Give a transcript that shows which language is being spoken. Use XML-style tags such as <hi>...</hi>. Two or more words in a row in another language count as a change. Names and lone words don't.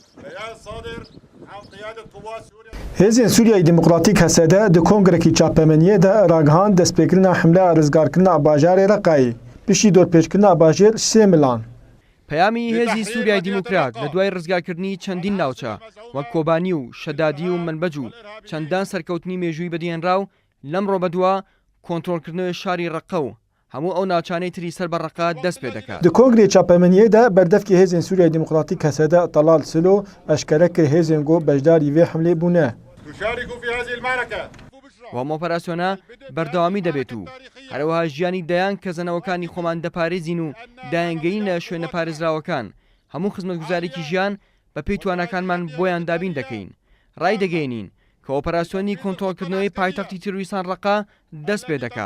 <ku>Hêzên Sûriyayê Demokratîk Hesede di Kongrekî Çapemeniyê de ragihan destpêkirina hemleya rizgarkirina bajarê Reqayê piştî dorpêçkirina bajêr 3 milan.</ku> <ckb>پەیامی هێزی سووریای دیموکرات لە دوای ڕزگارکردنی چەندین ناوچە وەک کۆبانی و شەدادی و منبەج و چەندان سەرکەوتنی مێژووی بەدیهێنراو لەمڕۆ بەدووە کۆنتڕۆلکردنەوەی شاری ڕەقە و هەموو ئەو ناوچانەی تری سەر بە ڕەقە دەست پێ دەکات.</ckb> <ku>Di Kongrê Çapemeniyê de berdevkê Hêzên Sûriyayê Demokratîk Hesede Talal Silo eşkere kir hêzên got beşdarî vê hemlê bûne.</ku> <ckb>وەم ئۆپەراسیۆنە بەردەوامی دەبێت و هەروەها ژیانی دەیان کە زەنەوەکانی خۆمان دەپارێزین و دایانگەین لە شوێنە پارێزراوەکان هەموو خزمەتگوزارێکی ژیان بە پێی توانەکانمان بۆیان دابین دەکەین. ڕای دەگەینین کە ئۆپەراسیۆنی کۆنتڕۆلکردنەوەی پایتەختی تیرۆریستان ڕەقا دەست پێ دەکات.</ckb>